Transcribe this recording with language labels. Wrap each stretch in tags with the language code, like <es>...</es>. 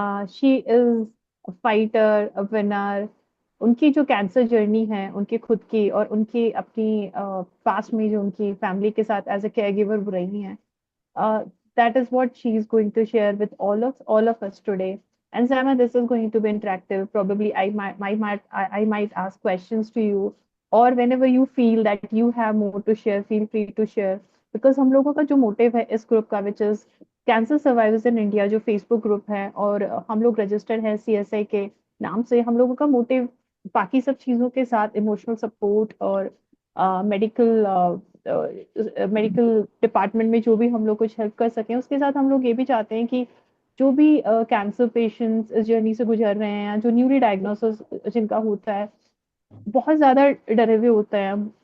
<en>She is fighter, a winner.</en> <hi>उनकी जो cancer journey है, उनकी खुद की और उनकी अपनी पास्ट में जो उनकी फैमिली के साथ एज अ केयर गिवर रही हैं,</hi> <en>Uh, that is what she is going to share with all of us today. And Sama, this is going to be interactive. Probably I might ask questions to you, or whenever you feel that you have more to share, feel free to share.</en> <hi>Because हम लोगों का जो motive है इस group का,</hi> <en>which is</en> <hi>cancer survivors in India, जो Facebook group है, और हम लोग रजिस्टर्ड हैं सीएसआई के नाम से। हम लोगों का मोटिव बाकी सब चीजों के साथ इमोशनल सपोर्ट और मेडिकल मेडिकल डिपार्टमेंट में जो भी हम लोग कुछ हेल्प कर सकें, उसके साथ हम लोग ये भी चाहते हैं कि जो भी कैंसर पेशेंट्स इस जर्नी से गुजर रहे हैं, या जो न्यूली डायग्नोसिस जिनका होता है, बहुत ज्यादा डरे हुए होते हैं।</hi>